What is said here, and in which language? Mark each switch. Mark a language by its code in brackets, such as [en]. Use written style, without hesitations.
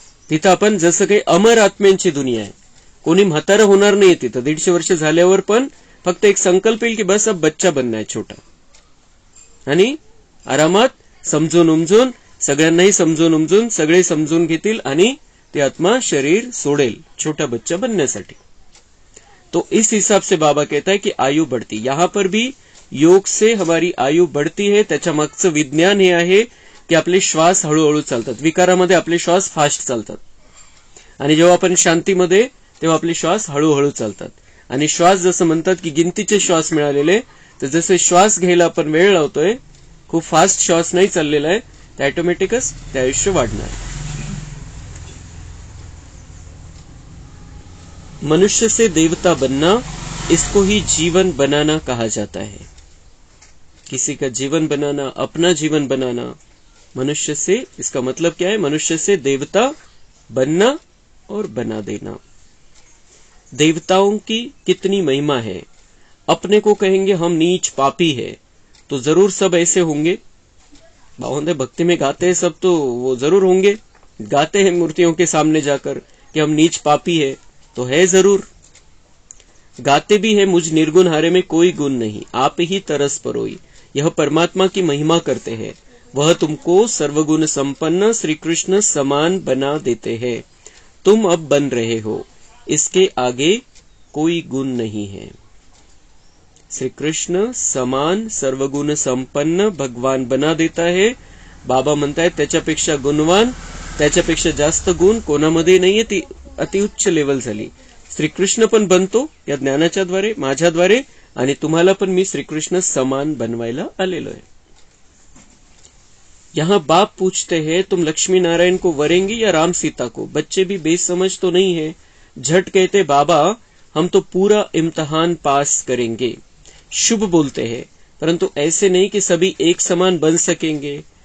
[mr] तिथं आपण जसं काही अमर आत्म्यांची दुनिया आहे. कोणी म्हातारं होणार नाही तिथं. 150 वर्ष झाल्यावर पण फक्त एक संकल्प येईल की [hi] बस अब बच्चा बनना है छोटा, [mr] आणि आरामात समजून उमजून सगळ्यांनाही समजून उमजून सगळे समजून घेतील आणि ते आत्मा शरीर सोडेल छोटा बच्चा बनण्यासाठी. [hi] तो इस हिसाब से बाबा कहता है कि आयु बढ़ती. यहां पर भी योग से हमारी आयु बढ़ती है. [mr] त्याच्या मागचं विज्ञान हे आहे की आपले श्वास हळूहळू चालतात. विकारामध्ये आपले श्वास फास्ट चालतात आणि जेव्हा आपण शांतीमध्ये तेव्हा आपले श्वास हळूहळू चालतात. आणि श्वास जसं म्हणतात की गिनतीचे श्वास मिळालेले, तर जसे श्वास घ्यायला आपण वेळ लावतोय, खूप फास्ट श्वास नाही चाललेला आहे, ते ऑटोमॅटिकच ते आयुष्य वाढणार. [hi] मनुष्य से देवता बनना, इसको ही जीवन बनाना कहा जाता है. किसी का जीवन बनाना, अपना जीवन बनाना. मनुष्य से, इसका मतलब क्या है? मनुष्य से देवता बनना और बना देना. देवताओं की कितनी महिमा है. अपने को कहेंगे हम नीच पापी है, तो जरूर सब ऐसे होंगे. बाबा भक्ति में गाते हैं सब, तो वो जरूर होंगे. गाते हैं मूर्तियों के सामने जाकर कि हम नीच पापी है, तो है जरूर. गाते भी है मुझ निर्गुण हारे में कोई गुण नहीं, आप ही तरस परोई. यह परमात्मा की महिमा करते हैं. वह तुमको सर्वगुण संपन्न श्री कृष्ण समान बना देते हैं. तुम अब बन रहे हो, इसके आगे कोई गुण नहीं है. श्री कृष्ण समान सर्वगुण संपन्न भगवान बना देता है. [mr] बाबा म्हणतायत त्याच्यापेक्षा गुणवान, त्याच्यापेक्षा जास्त गुण कोणामध्ये नाहीये. ती अतिउच्च लेवल झाली. श्रीकृष्ण पण बनतो या ज्ञानाच्या द्वारे, माझ्याद्वारे, आणि तुम्हाला पण मी श्रीकृष्ण समान बनवायला आलेलो आहे. [hi] यहाँ बाप पूछते हैं तुम लक्ष्मी नारायण को वरेंगे या राम सीता को. बच्चे भी बेसमझ तो नहीं है, झट कहते बाबा हम तो पूरा इम्तिहान पास करेंगे. शुभ बोलते हैं, परंतु ऐसे नहीं कि सभी एक समान बन सकेंगे.